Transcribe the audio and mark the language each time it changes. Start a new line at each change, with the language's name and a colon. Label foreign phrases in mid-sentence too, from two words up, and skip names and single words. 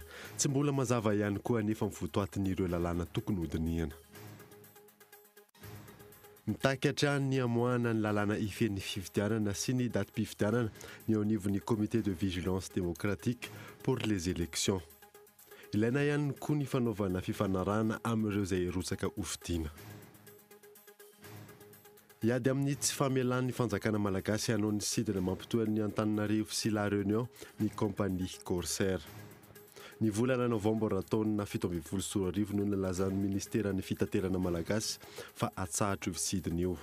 Malagasy: Tsy mbola mazava ihany koa anefa mivotoatin'ireo lalàna tokony hodiniana. Mitaky hatrany ny amoahana ny lalàna ifen'ny fifidianana sy ny datim-pifidianana ny ao anivon'ny
French: comité de vigilance démocratique pour les élections.
Malagasy: Ilaina ihany koa ny fanaovana fifanarahana amin'ireo izay rotsaka hofidiana. Iady amin'ny tsy famelan'ny fanjakana malagasy hanao ny sidina mampitoa ny Antananarivo sy La Réunion ny compagnie Corsair. Ny volana novambra taona 17 no nilazan'ny ministeran'ny fitaterana malagasy fa atsahatra io sidina io.